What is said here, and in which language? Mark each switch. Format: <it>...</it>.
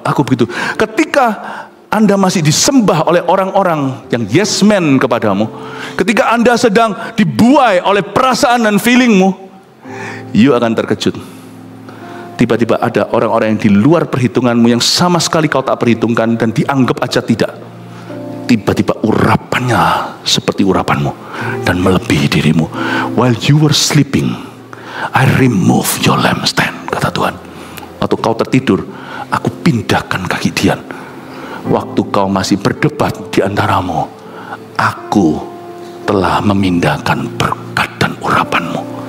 <id>Aku begitu. Ketika Anda masih disembah oleh orang-orang yang yes man kepadamu, ketika Anda sedang dibuai oleh perasaan dan feelingmu, you akan terkejut. Tiba-tiba ada orang-orang yang di luar perhitunganmu yang sama sekali kau tak perhitungkan dan dianggap aja tidak. Tiba-tiba urapannya seperti urapanmu dan melebihi dirimu.</id> <en>While you were sleeping, I remove your lampstand,</en> <id>kata Tuhan. Waktu kau tertidur, aku pindahkan kaki dian. Waktu kau masih berdebat di antaramu, aku telah memindahkan berkat dan urapanmu.</id>